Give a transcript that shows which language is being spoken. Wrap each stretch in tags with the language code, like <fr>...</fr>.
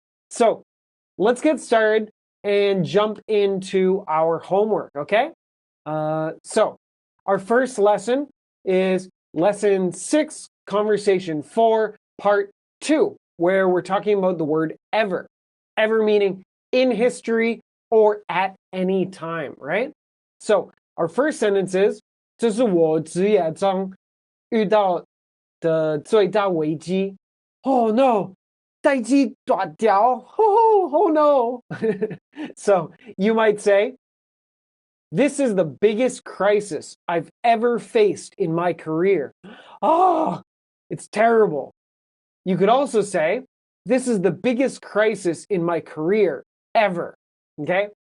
<en>So let's get started and jump into our homework, okay? So our first lesson is Lesson 6, Conversation 4, Part 2, where we're talking about the word ever. Ever meaning in history or at any time, right? So our first sentence is,</en> <zh>这是我职业中遇到的最大危机.</zh> <en>Oh no,</en> <zh>代机断掉.</zh> <en>Oh no. So you might say, this is the biggest crisis I've ever faced in my career. Oh, it's terrible. You could also say, this is the biggest crisis in my career ever. Okay?</en>